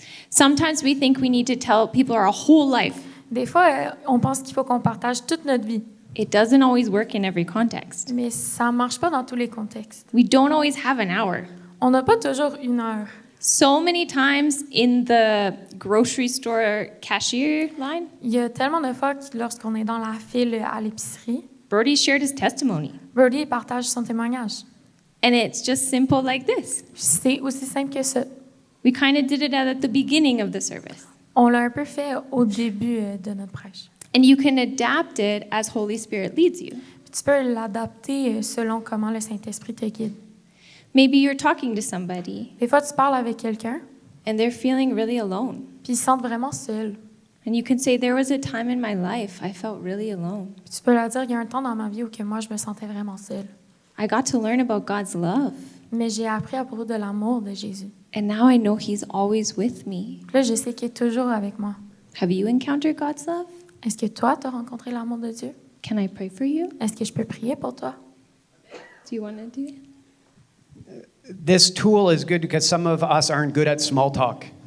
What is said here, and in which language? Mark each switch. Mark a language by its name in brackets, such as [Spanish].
[English] Sometimes we think we need to tell people our whole life. [French] Des fois, on pense qu'il faut qu'on partage toute notre vie, [English] It doesn't always work in every context. [French] mais ça ne marche pas dans tous les contextes. [English] We don't always have an hour. [French] On n'a pas toujours une heure. [English] So many times in the grocery store cashier line, [French] Il y a tellement de fois que lorsqu'on est dans la file à l'épicerie, [English] Bertie shared his testimony. [French] Birdie partage son témoignage. [English] And it's just simple like this. [French] C'est aussi simple que ça. [English] We kind of did it at the beginning of the service. [French] On l'a un peu fait au début de notre prêche. [English] And you can adapt it as Holy Spirit leads you. [French] Puis tu peux l'adapter selon comment le Saint-Esprit te guide. [English] Maybe you're talking to somebody [French] Des fois, tu parles avec quelqu'un, [English] and they're feeling really alone. [French] puis ils se sentent vraiment seuls. [English] And you can say, there was a time in my life I felt really alone. [French] Puis tu peux leur dire, il y a un temps dans ma vie où que moi, je me sentais vraiment seule. [English] I got to learn about God's love. [French] Mais j'ai appris à propos de l'amour de Jésus. [English] And now I know He's always with me. [French] Puis là, je sais qu'il est toujours avec moi. [English] Have you encountered God's love? [French] Est-ce que toi, tu as rencontré l'amour de Dieu? [English] Can I pray for you? [French] Est-ce que je peux prier pour toi? [English] Do you want to do it? This tool is good because some of us aren't good at small talk.